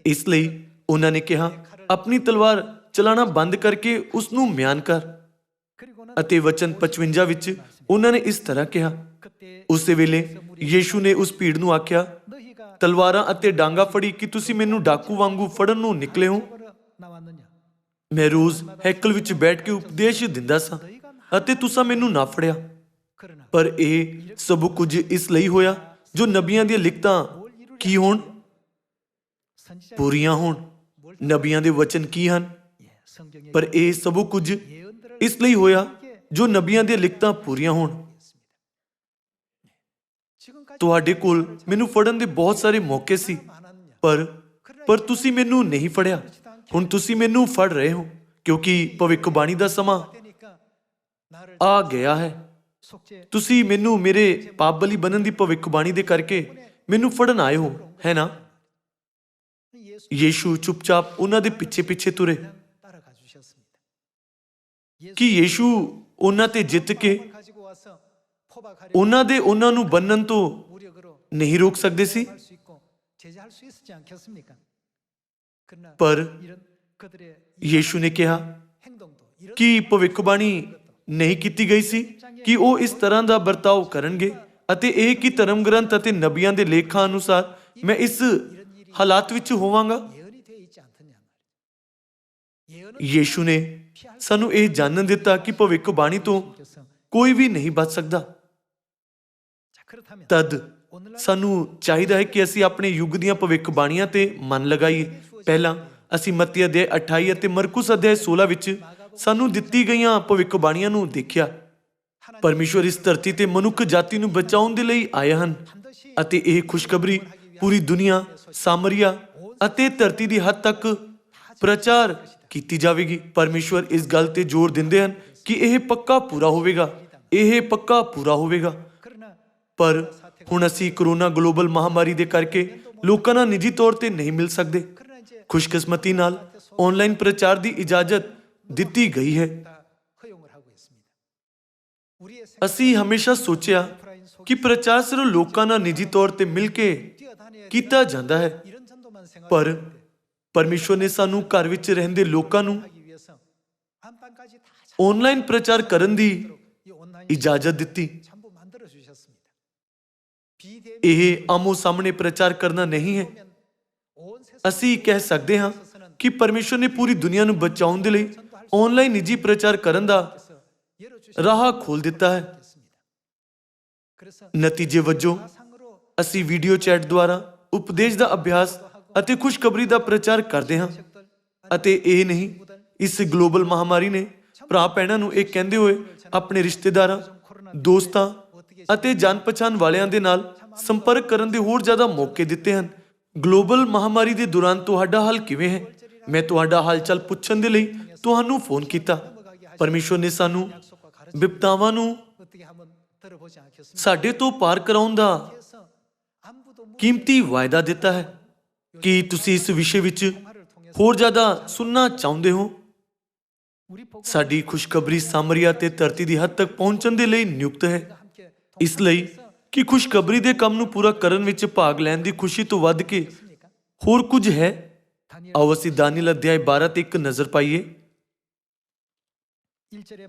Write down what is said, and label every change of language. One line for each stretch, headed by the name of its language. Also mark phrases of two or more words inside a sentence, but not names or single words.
Punjabi: ਇਸ ਲਈ ਉਹਨਾਂ ਨੇ ਕਿਹਾ, ਆਪਣੀ ਤਲਵਾਰ ਚਲਾਣਾ ਬੰਦ ਕਰਕੇ ਉਸ ਨੂੰ ਮਿਆਨ ਕਰ।
Korean: 그리고는
Punjabi: ਅਤੇ ਵਚਨ 55 ਵਿੱਚ ਉਹਨਾਂ ਨੇ ਇਸ ਤਰ੍ਹਾਂ ਕਿਹਾ।
Korean: 그때
Punjabi: ਉਸੇ ਵੇਲੇ ਯੀਸ਼ੂ ਨੇ ਉਸ ਭੀੜ ਨੂੰ ਆਖਿਆ,
Korean: 너희가
Punjabi: ਤਲਵਾਰਾਂ ਅਤੇ ਡਾਂਗਾ ਫੜੀ ਕਿ ਤੁਸੀਂ ਮੈਨੂੰ ਡਾਕੂ ਵਾਂਗੂ ਫੜਨ ਨੂੰ ਨਿਕਲੇ ਹੋ?
Korean: 벌어 나왔느냐?
Punjabi: ਮੈਂ ਰੋਜ਼ ਹੈਕਲ ਵਿੱਚ ਬੈਠ ਕੇ ਉਪਦੇਸ਼ ਦਿੰਦਾ ਸਾਂ ਅਤੇ ਤੁਸੀਂ ਮੈਨੂੰ ਨਾ ਫੜਿਆ।
Korean: 그러나
Punjabi: ਪਰ ਇਹ ਸਭ ਕੁਝ ਇਸ ਲਈ ਹੋਇਆ ਜੋ ਨਬੀਆਂ ਦੀਆਂ ਲਿਖਤਾਂ ਕੀ ਹੋਣ,
Korean: 선지자
Punjabi: ਪੂਰੀਆਂ ਹੋਣ। ਨਬੀਆਂ ਦੇ ਵਚਨ ਕੀ ਹਨ?
Korean: 예, 성경에
Punjabi: ਪਰ ਇਹ ਸਭ ਕੁਝ
Korean: 예언들을
Punjabi: ਇਸ ਲਈ ਹੋਇਆ ਜੋ ਨਬੀਆਂ ਦੀਆਂ ਲਿਖਤਾਂ ਪੂਰੀਆਂ ਹੋਣ।
Korean: 지금까지
Punjabi: ਤੁਹਾਡੇ ਕੋਲ ਮੈਨੂੰ ਫੜਨ ਦੇ ਬਹੁਤ ਸਾਰੇ ਮੌਕੇ ਸੀ,
Korean: 많았느냐?
Punjabi: ਪਰ ਤੁਸੀਂ ਮੈਨੂੰ ਨਹੀਂ ਫੜਿਆ। ਹੁਣ ਤੁਸੀਂ ਮੈਨੂੰ ਫੜ ਰਹੇ ਹੋ ਕਿਉਂਕਿ ਭਵਿੱਖਬਾਣੀ ਦਾ ਸਮਾਂ
Korean: 되니까 나를
Punjabi: ਆ ਗਿਆ ਹੈ।
Korean: 속죄
Punjabi: ਤੁਸੀਂ ਮੈਨੂੰ ਮੇਰੇ ਪਾਪ ਬਲੀ ਬਣਨ ਦੀ ਭਵਿੱਖਬਾਣੀ ਦੇ ਕਰਕੇ ਮੈਨੂੰ ਫੜਨ ਆਏ ਹੋ, ਹੈ ਨਾ?
Korean: 예수
Punjabi: ਯੀਸ਼ੂ ਚੁੱਪਚਾਪ ਉਹਨਾਂ ਦੇ ਪਿੱਛੇ ਪਿੱਛੇ ਤੁਰੇ
Korean: 따라가 주셨습니다.
Punjabi: ਕਿ ਯੀਸ਼ੂ ਉਹਨਾਂ ਤੇ ਜਿੱਤ ਕੇ
Korean: 가지고 와서 포박하려
Punjabi: ਉਹਨਾਂ ਨੂੰ ਬੰਨਣ ਤੋਂ
Korean: 무력으로
Punjabi: ਨਹੀਂ ਰੋਕ ਸਕਦੇ ਸੀ,
Korean: 할 수 있고 제재할 수 있었지 않겠습니까? 그러나
Punjabi: ਪਰ
Korean: 이런 그들의
Punjabi: ਯੀਸ਼ੂ ਨੇ ਕਿਹਾ
Korean: 행동도 이런
Punjabi: ਕਿ ਭਵਿੱਖਬਾਣੀ ਨਹੀਂ ਕੀਤੀ ਗਈ ਸੀ ਕਿ ਉਹ ਇਸ ਤਰ੍ਹਾਂ ਦਾ ਵਰਤਾਓ ਕਰਨਗੇ ਅਤੇ ਇਹ ਕਿ ਧਰਮ ਗ੍ਰੰਥ ਅਤੇ ਨਬੀਆਂ ਦੇ ਲੇਖਾਂ ਅਨੁਸਾਰ ਮੈਂ ਇਸ ਹਾਲਾਤ ਵਿੱਚ ਹੋਵਾਂਗਾ।
Korean: 예언이 되어 있지 않느냐 말이죠. 예언은
Punjabi: ਯੀਸ਼ੂ ਨੇ ਸਾਨੂੰ ਇਹ ਜਾਣਨ ਦਿੱਤਾ ਕਿ ਭਵਿੱਖਬਾਣੀ ਤੋਂ
Korean: 께서
Punjabi: ਕੋਈ ਵੀ ਨਹੀਂ ਬਚ ਸਕਦਾ।
Korean: 자 그렇다면
Punjabi: ਤਦ
Korean: 오늘날
Punjabi: ਸਾਨੂੰ ਚਾਹੀਦਾ ਹੈ ਕਿ ਅਸੀਂ ਆਪਣੇ ਯੁੱਗ ਦੀਆਂ ਭਵਿੱਖਬਾਣੀਆਂ ਤੇ ਮਨ ਲਗਾਈਏ। ਪਹਿਲਾਂ ਅਸੀਂ ਮੱਤੀ ਅਧਿਆਇ 28 ਅਤੇ ਮਰਕੁਸ ਅਧਿਆਇ 16 ਵਿੱਚ ਸਾਨੂੰ ਦਿੱਤੀ ਗਈਆਂ ਭਵਿੱਖਬਾਣੀਆਂ ਨੂੰ ਦੇਖਿਆ। ਪਰਮੇਸ਼ਵਰ ਇਸ ਧਰਤੀ ਤੇ ਮਨੁੱਖ ਜਾਤੀ ਨੂੰ ਬਚਾਉਣ ਦੇ ਲਈ ਆਏ ਹਨ
Korean: 반드시
Punjabi: ਅਤੇ ਇਹ ਖੁਸ਼ਖਬਰੀ ਪੂਰੀ ਦੁਨੀਆ, ਸਾਮਰੀਆ ਅਤੇ ਧਰਤੀ ਦੀ ਹੱਦ ਤੱਕ ਪ੍ਰਚਾਰ ਕੀਤੀ ਜਾਵੇਗੀ। ਪਰਮੇਸ਼ਵਰ ਇਸ ਗੱਲ ਤੇ ਜ਼ੋਰ ਦਿੰਦੇ ਹਨ ਕਿ ਇਹ ਪੱਕਾ ਪੂਰਾ ਹੋਵੇਗਾ, ਇਹ ਪੱਕਾ ਪੂਰਾ ਹੋਵੇਗਾ।
Korean: 그러나
Punjabi: ਪਰ ਹੁਣ ਅਸੀਂ ਕਰੋਨਾ ਗਲੋਬਲ ਮਹਾਮਾਰੀ ਦੇ ਕਰਕੇ ਲੋਕਾਂ ਨਾਲ ਨਿੱਜੀ ਤੌਰ ਤੇ ਨਹੀਂ ਮਿਲ ਸਕਦੇ।
Korean: 그러나 이제
Punjabi: ਖੁਸ਼ਕਿਸਮਤੀ ਨਾਲ ਆਨਲਾਈਨ ਪ੍ਰਚਾਰ ਦੀ ਇਜਾਜ਼ਤ ਦਿੱਤੀ ਗਈ ਹੈ।
Korean: 다 허용을 하고 있습니다. 우리의
Punjabi: ਅਸੀਂ ਹਮੇਸ਼ਾ ਸੋਚਿਆ ਕਿ ਪ੍ਰਚਾਰ ਸਿਰਫ ਲੋਕਾਂ ਨਾਲ ਨਿੱਜੀ ਤੌਰ ਤੇ ਮਿਲ ਕੇ
Korean: 뛰어다녀야
Punjabi: ਕੀਤਾ ਜਾਂਦਾ ਹੈ,
Korean: 이런 전도만 생각하고
Punjabi: ਪਰ ਪਰਮੇਸ਼ਵਰ ਨੇ ਸਾਨੂੰ ਘਰ ਵਿੱਚ ਰਹਿੰਦੇ ਲੋਕਾਂ ਨੂੰ
Korean: 하기 위해서 안방까지 다
Punjabi: ਆਨਲਾਈਨ ਪ੍ਰਚਾਰ ਕਰਨ ਦੀ
Korean: 이 온라인
Punjabi: ਇਜਾਜ਼ਤ ਦਿੱਤੀ।
Korean: 전부 만들어 주셨습니다. 비대면
Punjabi: ਇਹ ਆਮੋ ਸਾਹਮਣੇ ਪ੍ਰਚਾਰ ਕਰਨਾ ਨਹੀਂ ਹੈ।
Korean: 온 세상
Punjabi: ਅਸੀਂ ਕਹਿ ਸਕਦੇ ਹਾਂ ਕਿ ਪਰਮੇਸ਼ਵਰ ਨੇ ਪੂਰੀ ਦੁਨੀਆ ਨੂੰ ਬਚਾਉਣ ਦੇ ਲਈ ਆਨਲਾਈਨ ਨਿੱਜੀ ਪ੍ਰਚਾਰ ਕਰਨ ਦਾ
Korean: 열어
Punjabi: ਰਾਹ ਖੋਲ ਦਿੱਤਾ ਹੈ।
Korean: 주셨습니다. 그래서
Punjabi: ਨਤੀਜੇ ਵਜੋਂ
Korean: 상으로
Punjabi: ਅਸੀਂ
English: video chat
Punjabi: ਦੁਆਰਾ ਉਪਦੇਸ਼ ਦਾ ਅਭਿਆਸ ਅਤੇ ਖੁਸ਼ਖਬਰੀ ਦਾ ਪ੍ਰਚਾਰ ਕਰਦੇ ਹਾਂ। ਅਤੇ ਇਹ ਨਹੀਂ, ਇਸ ਗਲੋਬਲ ਮਹਾਮਾਰੀ ਨੇ ਭਰਾ ਭੈਣਾਂ ਨੂੰ ਇਹ ਕਹਿੰਦੇ ਹੋਏ ਆਪਣੇ ਰਿਸ਼ਤੇਦਾਰਾਂ, ਦੋਸਤਾਂ ਅਤੇ ਜਾਣ ਪਛਾਣ ਵਾਲਿਆਂ ਦੇ ਨਾਲ ਸੰਪਰਕ ਕਰਨ ਦੇ ਹੋਰ ਜ਼ਿਆਦਾ ਮੌਕੇ ਦਿੱਤੇ ਹਨ ਗਲੋਬਲ ਮਹਾਮਾਰੀ ਦੇ ਦੌਰਾਨ ਤੁਹਾਡਾ ਹਾਲ ਕਿਵੇਂ ਹੈ? ਮੈਂ ਤੁਹਾਡਾ ਹਾਲ-ਚਾਲ ਪੁੱਛਣ ਦੇ ਲਈ ਤੁਹਾਨੂੰ ਫੋਨ ਕੀਤਾ। ਪਰਮੇਸ਼ਵਰ ਨੇ ਸਾਨੂੰ ਵਿਪਤਾਵਾਂ ਨੂੰ
Korean: 어떻게 한번 들어보지 않겠습니까?
Punjabi: ਸਾਡੇ ਤੋਂ ਪਾਰ ਕਰਾਉਣ ਦਾ
Korean: 그래서 아무도
Punjabi: ਕੀਮਤੀ ਵਾਅਦਾ ਦਿੱਤਾ ਹੈ। ਕੀ ਤੁਸੀਂ ਇਸ ਵਿਸ਼ੇ ਵਿੱਚ
Korean: 통화를 통해서
Punjabi: ਹੋਰ ਜ਼ਿਆਦਾ ਸੁਣਨਾ ਚਾਹੁੰਦੇ ਹੋ?
Korean: 우리 복음
Punjabi: ਸਾਡੀ ਖੁਸ਼ਖਬਰੀ ਸਾਮਰੀਆ ਤੇ ਧਰਤੀ ਦੀ ਹੱਦ ਤੱਕ ਪਹੁੰਚਣ ਦੇ ਲਈ ਨਿਯੁਕਤ ਹੈ।
Korean: 함께
Punjabi: ਇਸ ਲਈ ਕਿ ਖੁਸ਼ਖਬਰੀ ਦੇ ਕੰਮ ਨੂੰ ਪੂਰਾ ਕਰਨ ਵਿੱਚ ਭਾਗ ਲੈਣ ਦੀ ਖੁਸ਼ੀ ਤੋਂ ਵੱਧ ਕੇ
Korean: 동했습니까?
Punjabi: ਹੋਰ ਕੁਝ ਹੈ?
Korean: 다니엘
Punjabi: ਆਓ ਅਸੀਂ ਦਾਨੀਏਲ ਅਧਿਆਇ 12 ਤੇ ਇੱਕ ਨਜ਼ਰ ਪਾਈਏ।
Korean: 1절에